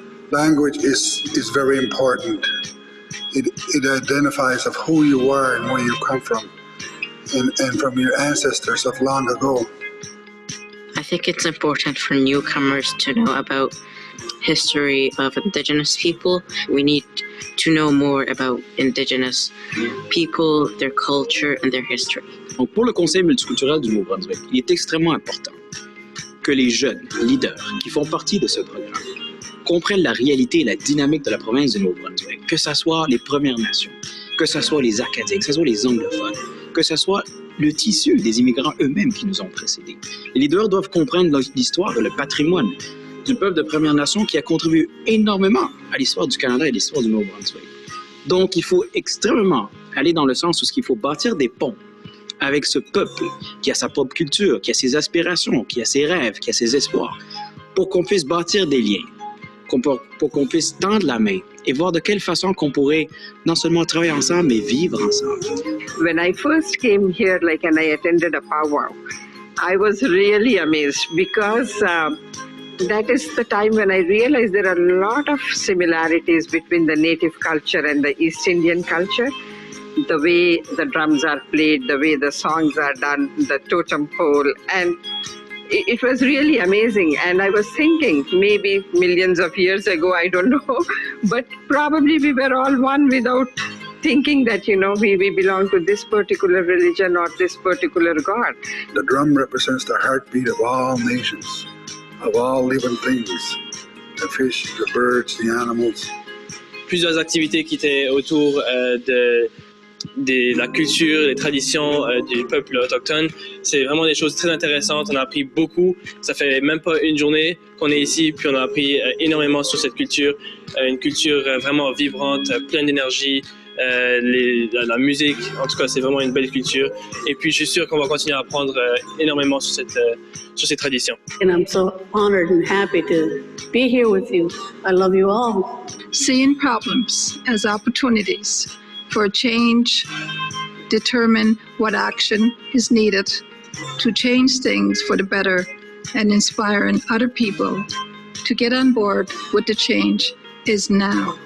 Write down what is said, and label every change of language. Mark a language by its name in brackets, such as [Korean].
[English] Language is very important. It identifies of who you are and where you come from, and from your ancestors of long ago. I think it's important for newcomers to know about history of Indigenous people. We need to know more about Indigenous people, their culture and their history. [French] Donc pour le Conseil multiculturel du Nouveau-Brunswick, il est extrêmement important que les jeunes leaders qui font partie de ce programme comprennent la réalité et la dynamique de la province du Nouveau-Brunswick, que ce soit les Premières Nations, que ce soit les Acadiens, que ce soit les anglophones, que ce soit le tissu des immigrants eux-mêmes qui nous ont précédés. Les leaders doivent comprendre l'histoire et le patrimoine du peuple de Premières Nations qui a contribué énormément à l'histoire du Canada et à l'histoire du Nouveau-Brunswick. Donc, il faut extrêmement aller dans le sens où il faut bâtir des ponts avec ce peuple qui a sa propre culture, qui a ses aspirations, qui a ses rêves, qui a ses espoirs, pour qu'on puisse bâtir des liens, pour qu'on puisse tendre la main et voir de quelle façon qu'on pourrait non seulement travailler ensemble, mais vivre ensemble. [English] When I first came here, and I attended a powwow, I was really amazed because that is the time when I realized there are a lot of similarities between the native culture and the East Indian culture. The way the drums are played, the way the songs are done, the totem pole, and it was really amazing. And I was thinking, maybe millions of years ago, I don't know, but probably we were all one without thinking that, we belong to this particular religion or this particular God. The drum represents the heartbeat of all nations, of all living things, the fish, the birds, the animals. [French] Plusieurs activités qui étaient autour de la culture, des traditions du peuple autochtone. C'est vraiment des choses très intéressantes. On a appris beaucoup. Ça fait même pas une journée qu'on est ici, puis on a appris énormément sur cette culture. Une culture vraiment vibrante, pleine d'énergie, la musique. En tout cas, c'est vraiment une belle culture. Et puis, je suis sûr qu'on va continuer à apprendre énormément sur ces traditions. [English] And I'm so honored and happy to be here with you. I love you all. Seeing problems as opportunities for change, determine what action is needed to change things for the better, and inspiring other people to get on board with the change is now.